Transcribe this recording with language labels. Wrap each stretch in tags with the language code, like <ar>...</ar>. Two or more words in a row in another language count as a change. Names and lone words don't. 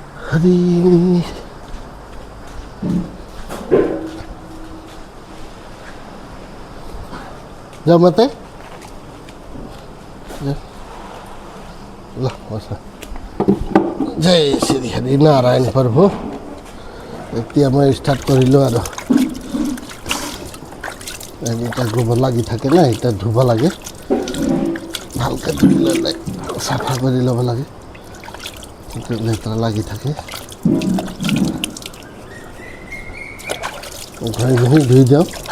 <ne>हरि जा मात्रै ल बस जय श्री हरि नारायण प्रभु</ne> <as>এতিয়া মই ষ্টাৰ্ট কৰিলোঁ আৰু এটা গোবৰ লাগি থাকে না এটা ধুব লাগে ভালকৈ ধুই ল'লে চাফা কৰি ল'ব লাগে লেতেৰা লাগি থাকে ঘঁহি ঘঁহি ধুই দিওঁ</as>